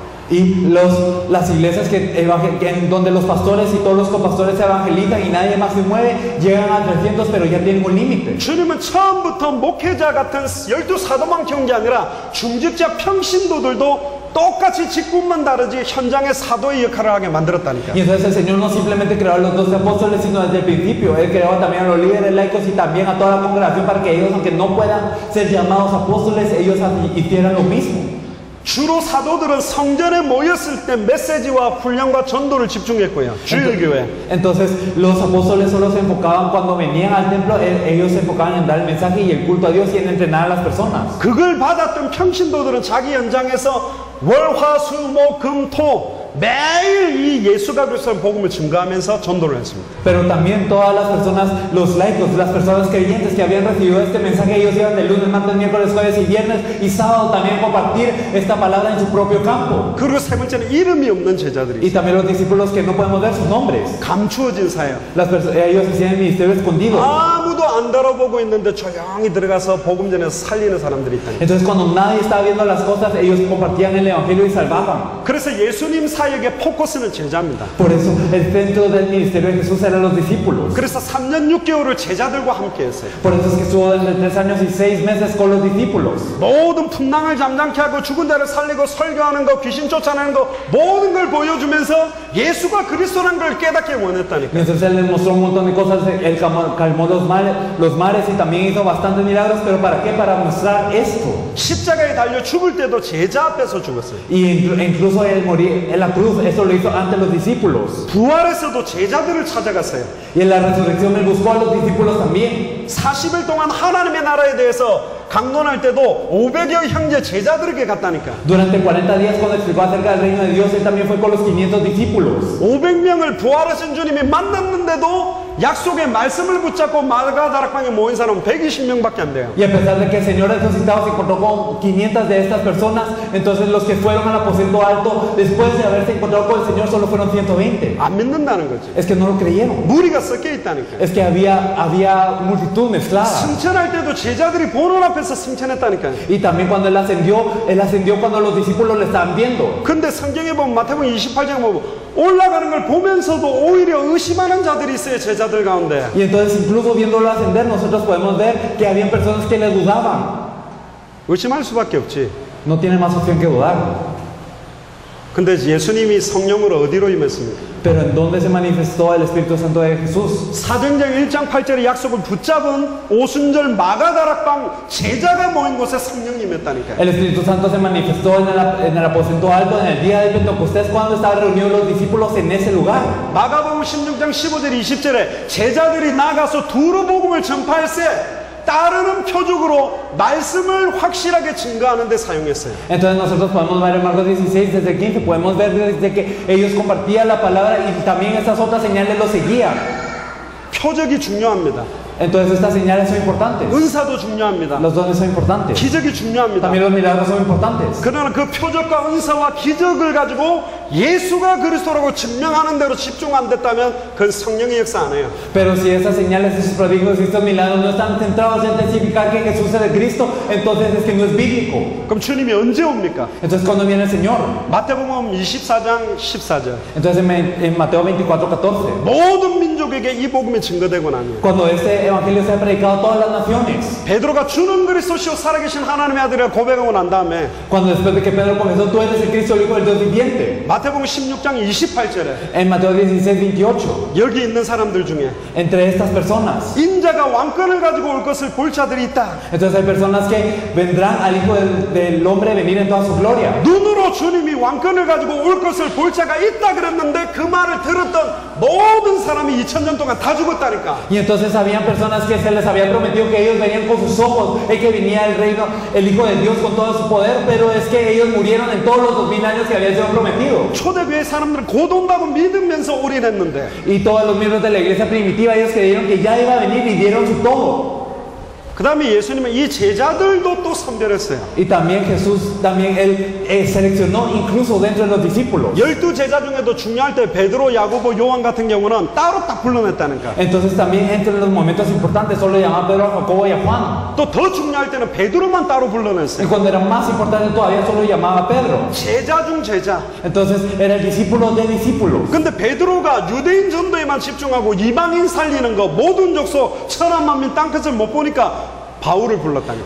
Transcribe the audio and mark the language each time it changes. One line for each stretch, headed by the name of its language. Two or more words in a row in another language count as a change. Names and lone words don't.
Spanish: Y las iglesias donde los pastores y todos los copastores se evangelizan y nadie más se mueve, llegan a 300, pero ya tienen un límite.
Korean: 주님은 처음부터 목회자 같은 12 사도만 키운 게 아니라 중직자 평신도들도 똑같이 직분만 다르지 현장의 사도의 역할을 하게 만들었다니까.
Spanish: Y entonces el Señor no simplemente creó a los 12 apóstoles, sino desde el principio. Él creó también a los líderes laicos y también a toda la congregación para que ellos, aunque no puedan ser llamados apóstoles, ellos hicieran lo mismo.
Korean: 주로 사도들은 성전에 모였을 때 메시지와 훈련과 전도를 집중했고요. 주일 교회.
Spanish: Entonces los apóstoles solo se enfocaban cuando venían al templo, ellos se enfocaban en dar el mensaje y el culto a Dios y en entrenar a las personas.
Korean: 그걸 받았던 평신도들은 자기 현장에서 월화수목금토 매일 이 예수가 그리스도의 복음을 증거하면서 전도를 했습니다.
Spanish: Pero también todas las personas, los laicos, las personas creyentes que habían recibido este mensaje, ellos iban de lunes, martes, miércoles, jueves y viernes y sábado también compartir esta palabra en su propio campo.
Korean: 그리고 세 번째는 이름이 없는 제자들이 Y 있어요.
Spanish: también los discípulos que no podemos ver sus nombres.
Korean: 감추어진 사역.
Spanish: Ellos hacían el ministerio escondido.
Korean: 아무도 안 달아보고 있는데 조용히 들어가서 복음 전에서 살리는 사람들이 있다니까.
Spanish: Entonces cuando nadie estaba viendo las cosas, ellos compartían el evangelio y salvaban.
Korean: 그래서 예수님 사역의 포커스는 제자입니다.
Spanish: Por eso el centro del ministerio de Jesús eran los discípulos.
Korean: 그래서 3년 6개월을 제자들과 함께 했어요.
Spanish: Por eso es que estuvo entre 3 años y 6 meses con los discípulos.
Korean: 모든 풍랑을 잠잠케 하고 죽은 자를 살리고 설교하는 거, 귀신 쫓아내는 거 모든 걸 보여주면서 예수가 그리스도라는 걸 깨닫게 원했다니까.
Spanish: Entonces él les mostró un montón de cosas, él calmó los mares y también hizo bastantes milagros, pero ¿para qué? Para mostrar esto.
Korean: 십자가에 달려 죽을 때도 제자 앞에서 죽었어요.
Spanish: Y incluso él morir en la cruz, eso lo hizo ante los discípulos.
Korean: 부활에서도 제자들을 찾아갔어요.
Spanish: Y en la resurrección él buscó a los discípulos también.
Korean: 40일 동안 하나님의 나라에 대해서 강론할 때도 500여 형제 제자들에게 갔다니까.
Spanish: Durante 40 días cuando explicó acerca del reino de Dios, él también fue con los 500 discípulos.
Korean: 500명을 bu활하신 주님이 만났는데도 약속의 말씀을 붙잡고 마가다락방에 모인 사람은 120명밖에 안 돼요.
Spanish: Y a pesar de que el Señor resucitado se encontró con 500 de estas personas, entonces los que fueron al aposento alto, después de haberse encontrado con el Señor, solo fueron 120.
Korean: 안 믿는다는 거지.
Spanish: Es que no lo creyeron.
Korean: 무리가 섞여 있다니까.
Spanish: Es que había multitud mezclada.
Korean: 승천할 때도 제자들이 보는 앞에서 승천했다니까요.
Spanish: Y también cuando él ascendió cuando los discípulos le estaban viendo.
Korean: 근데 성경에 보면 마태복음 28장에 보면 올라가는 걸 보면서도 오히려 의심하는 자들이 있어요. 제자들 가운데.
Spanish: Y entonces incluso viéndolo ascender, nosotros podemos ver que habían personas que le dudaban.
Korean: 의심할 수밖에 없지.
Spanish: No tiene más opción que dudar.
Korean: 근데 예수님이 성령으로 어디로 임했습니까?
Spanish: Pero ¿en dónde se manifestó el Espíritu Santo de Jesús?
Korean: 사도행전 1장 8절의 약속을 붙잡은 오순절 마가다락방 제자가 모인 곳에 성령이 임했다니까요.
Spanish: El Espíritu Santo se manifestó en el aposento alto en el día de Pentecostés cuando estaban reunidos los discípulos en ese lugar.
Korean: 마가복음 16장 15절 20절에 제자들이 나가서 두루 복음을 전파할세 따르는 표적으로 말씀을 확실하게 증거하는 데 사용했어요.
Spanish: Entonces nosotros podemos ver en Marcos 16 desde el 15, podemos ver desde que ellos compartían la palabra y también estas otras señales los seguían.
Korean: 표적이 중요합니다.
Spanish: Entonces estas señales son importantes.
Korean: 은사도 중요합니다.
Spanish: Los dones son importantes.
Korean: 기적이 중요합니다.
Spanish: También los milagros son importantes.
Korean: 그러나 그 표적과 은사와 기적을 가지고 예수가 그리스도라고 증명하는 대로 집중 안 됐다면 그건 성령의 역사 안 해요.
Spanish: Pero si esas señales, esos prodigios y estos milagros no están centrados en testificar que Jesús es el Cristo, entonces es que no es bíblico.
Korean: 그럼 주님이 언제 옵니까?
Spanish: Entonces cuando viene el Señor.
Korean: 마태복음 24장 14절.
Spanish: Entonces en Mateo 24:14.
Korean: 모든 민족에게 이 복음이 증거되고 나면
Spanish: Cuando evangelio sea predicado a todas las naciones.
Korean: 베드로가 주는 그리스도시요 살아계신 하나님의 아들이라 고백하고 난 다음에
Spanish: Cuando después de que Pedro confesó, tú eres el Cristo, el Hijo del Dios viviente.
Korean: 마태복음 16장 28절에
Spanish: En Mateo 16:28,
Korean: 여기 있는 사람들 중에
Spanish: entre estas personas.
Korean: 인자가 왕권을 가지고 올 것을 볼 자들이 있다.
Spanish: Entonces hay personas que vendrán al Hijo del Hombre venir en toda su gloria.
Korean: 눈으로 주님이 왕권을 가지고 올 것을 볼 자가 있다 그랬는데 그 말을 들었던 모든 사람이 2000년 동안 다 죽었다니까.
Spanish: Y entonces habían personas que se les había prometido que ellos venían con sus ojos, que venía el reino, el Hijo de Dios con todo su poder, pero es que ellos murieron en todos los 2000 años que había sido prometido.
Korean: 초대교회 사람들은 곧 온다고 믿으면서 올인했는데
Spanish: Y todos los miembros de la iglesia primitiva, ellos creyeron que ya iba a venir y dieron su todo.
Korean: 그 다음에 예수님은 이 제자들도 또 선별했어요.
Spanish: Y también Jesús, también él seleccionó incluso dentro de los discípulos.
Korean: 12 제자 중에도 중요할 때 베드로, 야고보, 요한 같은 경우는 따로 딱 불러냈다니까.
Spanish: Entonces también entre los momentos importantes solo llamaba a Pedro, a Jacobo y a Juan.
Korean: 또 더 중요할 때는 베드로만 따로 불러냈어요.
Spanish: Y cuando era más importante todavía solo llamaba a Pedro.
Korean: 제자 중 제자.
Spanish: Entonces era el discípulo de discípulos.
Korean: 근데 베드로가 유대인 전도에만 집중하고 이방인 살리는 거 모든 족속 천한 만민 땅끝을 못 보니까 바울을 불렀다니까.